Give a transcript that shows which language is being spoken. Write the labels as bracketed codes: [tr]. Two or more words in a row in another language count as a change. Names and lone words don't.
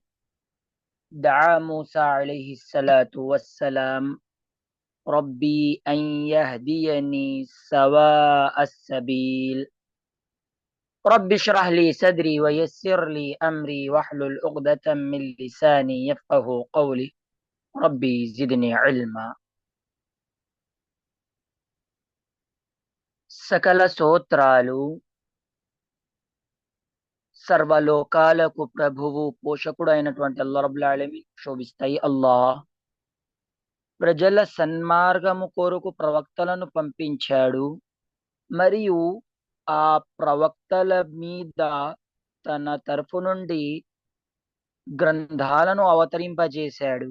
[ar] دعا موسى عليه الصلاة والسلام ربي أن يهديني سواء السبيل. رب اشرح لي صدري ويسر لي أمري واحلل عقدة من لساني يفقه قولي. ربي زدني علما. [te] సకల స్తోత్రాలు సర్వలోకాలకు ప్రభువు పోషకుడు అయినటువంటి [ar] الله رب العالمين [te] శోభిస్తాయి. అల్లాహ్ ప్రజల సన్మార్గము కొరకు ప్రవక్తలను పంపించాడు, మరియు ఆ ప్రవక్తల మీద తన తరఫు నుండి గ్రంథాలను అవతరింపజేశాడు.